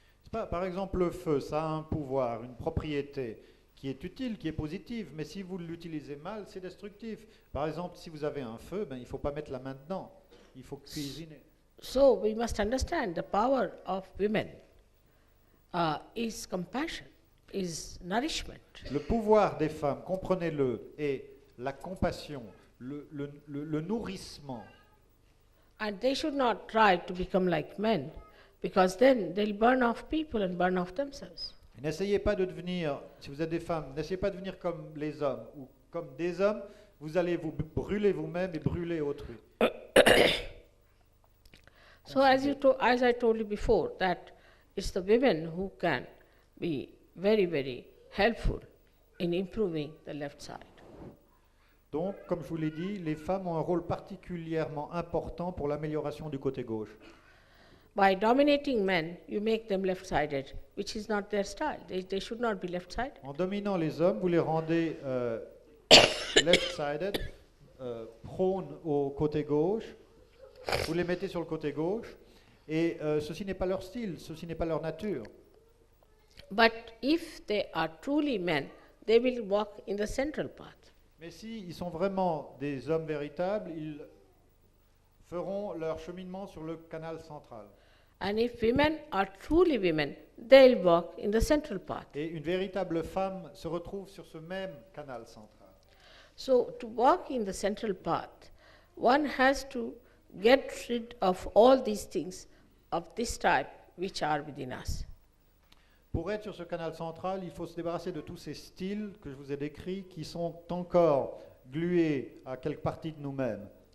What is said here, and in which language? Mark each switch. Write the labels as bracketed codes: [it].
[fr] Par exemple, le feu, ça a un pouvoir, une propriété qui est utile, qui est positive, mais si vous l'utilisez mal, c'est destructif. Par exemple, si vous avez un feu, il ne faut pas mettre la main dedans, il faut cuisiner. [en] So we must understand the power of women is compassion, is nourishment. [fr] Le pouvoir des femmes, comprenez-le, est la compassion, le nourrissement. [en] And they should not try to become like men, because then they'll burn off people and burn off themselves. [fr] N'essayez pas de devenir, si vous êtes des femmes, n'essayez pas de devenir comme les hommes ou comme des hommes, vous allez vous brûler vous-même et brûler autrui. [en] So as I told you before, that it's the women who can be very, very helpful in improving the left side. [fr] Donc, comme je vous l'ai dit, les femmes ont un rôle particulièrement important pour l'amélioration du côté gauche. [en] By dominating men, you make them left-sided, which is not their style. They should not be left-sided. [fr] En dominant les hommes, vous les rendez left-sided, prônes au côté gauche, vous les mettez sur le côté gauche, et ceci n'est pas leur style, ceci n'est pas leur nature. [en] But if they are truly men, they will walk in the central path. [fr] Mais s'ils sont vraiment des hommes véritables, ils feront leur cheminement sur le canal central. [en] And if women are truly women, they'll walk in the central path. [fr] Et une véritable femme se retrouve sur ce même canal central. [en] So to walk in the central path, one has to get rid of all these things of this type which are within us. [fr] Pour être sur ce canal central, il faut se débarrasser de tous ces styles que je vous ai décrits qui sont encore glués à quelque partie de nous-mêmes.